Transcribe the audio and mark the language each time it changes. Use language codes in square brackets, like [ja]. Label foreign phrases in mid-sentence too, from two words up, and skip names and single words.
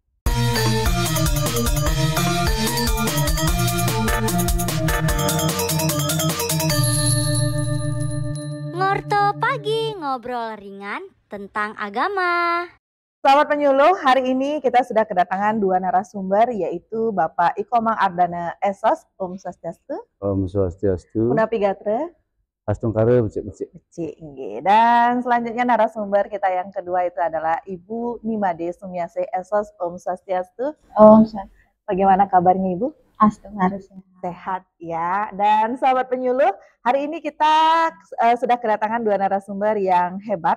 [id] Ngurte Pagi, ngobrol ringan tentang agama. Sahabat penyuluh, hari ini kita sudah kedatangan dua narasumber, yaitu Bapak Ikomang Ardana Esos, [ban] Om Swastiastu. Om Swastiastu. Punapi Gatre. Astungkare becik-becik. Becik, nggih. [id] Dan selanjutnya narasumber kita yang kedua itu adalah Ibu Nimade Sumiase Esos, [ban] Om Swastiastu. Om Swastiastu. [id] Bagaimana kabarnya Ibu? Harus Sehat ya. Dan sahabat penyuluh, hari ini kita sudah kedatangan dua narasumber yang hebat.